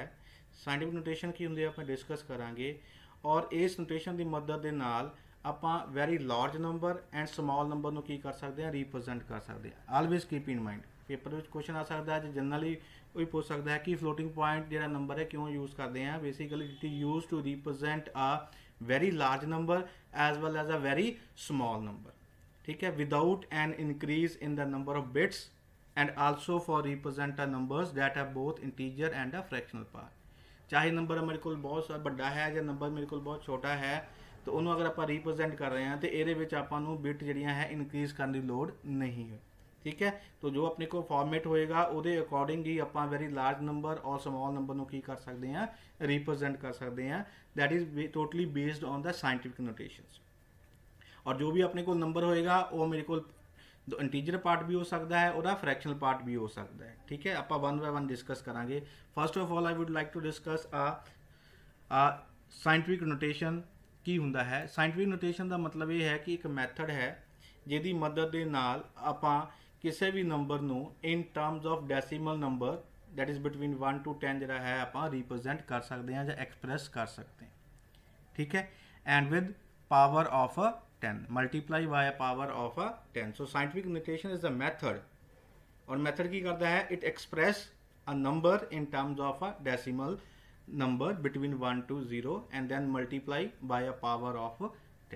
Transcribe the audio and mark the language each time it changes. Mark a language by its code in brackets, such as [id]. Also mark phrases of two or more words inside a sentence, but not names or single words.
[en] scientific notation [pa] ਕੀ ਹੁੰਦੀ ਹੈ ਆਪਾਂ ਡਿਸਕਸ ਕਰਾਂਗੇ ਔਰ ਇਸ ਨੋਟੇਸ਼ਨ ਦੀ ਮਦਦ ਦੇ ਨਾਲ ਆਪਾਂ [en] very large number and small number [pa] ਨੂੰ ਕੀ ਕਰ ਸਕਦੇ ਹਾਂ, ਰਿਪਰੈਜ਼ੈਂਟ ਕਰ ਸਕਦੇ ਹਾਂ। [en] always keep in mind, [pa] ਪੇਪਰ ਵਿੱਚ ਕੁਐਸਚਨ ਆ ਸਕਦਾ ਹੈ, ਜਨਰਲੀ ਕੋਈ ਪੁੱਛ ਸਕਦਾ ਹੈ ਕਿ [en] floating point [pa] ਜਿਹੜਾ ਨੰਬਰ ਹੈ ਕਿਉਂ ਯੂਜ਼ ਕਰਦੇ ਹਾਂ। [en] basically it is use to represent a very large number as well as a very small number. [hi] ठीक है, [en] without an increase in the number of bits and also for represent a numbers that have both integer and a fractional part. [pa] ਚਾਹੇ ਨੰਬਰ ਮੇਰੇ ਕੋਲ ਬਹੁਤ ਵੱਡਾ ਹੈ ਜਾਂ ਨੰਬਰ ਮੇਰੇ ਕੋਲ ਬਹੁਤ ਛੋਟਾ ਹੈ, ਤਾਂ ਉਹਨੂੰ ਅਗਰ ਆਪਾਂ ਰਿਪਰੈਜ਼ੈਂਟ ਕਰ ਰਹੇ ਹਾਂ ਤੇ ਇਹਦੇ ਵਿੱਚ ਆਪਾਂ ਨੂੰ ਬਿਟ ਜਿਹੜੀਆਂ ਹੈ ਇਨਕਰੀਜ਼ ਕਰਨ ਦੀ ਲੋੜ ਨਹੀਂ ਹੈ। ਠੀਕ ਹੈ, [hi] तो जो अपने को फॉर्मेट होएगा [pa] ਉਹਦੇ ਅਕੋਰਡਿੰਗ ਹੀ ਆਪਾਂ [en] very large number [pa] ਔਰ [en] small number [pa] ਨੂੰ ਕੀ ਕਰ ਸਕਦੇ ਹਾਂ, ਰਿਪਰੈਜ਼ੈਂਟ ਕਰ ਸਕਦੇ ਹਾਂ। [en] that is totally based on the scientific notations. [hi] और जो भी अपने को नंबर होएगा वो मेरे को [en] integer part [hi] भी हो सकता है और [en] fractional part [hi] भी हो सकता है। ठीक है, आप [en] one by one [hi] डिस्कस करांगे। [en] first of all I would like to discuss a scientific notation [pa] ਕੀ ਹੁੰਦਾ ਹੈ। [en] scientific notation [pa] ਦਾ ਮਤਲਬ ਇਹ ਹੈ ਕਿ ਇੱਕ ਮੈਥਡ ਹੈ ਜਿਹਦੀ ਮਦਦ ਦੇ ਨਾਲ ਆਪਾਂ ਕਿਸੇ ਵੀ ਨੰਬਰ ਨੂੰ [en] in terms of decimal number that is between 1 to 10 [pa] ਜਿਹੜਾ ਹੈ ਆਪਾਂ ਰਿਪਰੈਜ਼ੈਂਟ ਕਰ ਸਕਦੇ ਹਾਂ ਜਾਂ ਐਕਸਪ੍ਰੈਸ ਕਰ ਸਕਦੇ ਹਾਂ। ਠੀਕ ਹੈ, [en] and with power of 10 multiply by power of 10. so scientific notation is a method [pa] ਔਰ ਮੈਥਡ ਕੀ ਕਰਦਾ ਹੈ, [en] it express a number in terms of a decimal number between 1 to 0 and then multiply by a power of 10.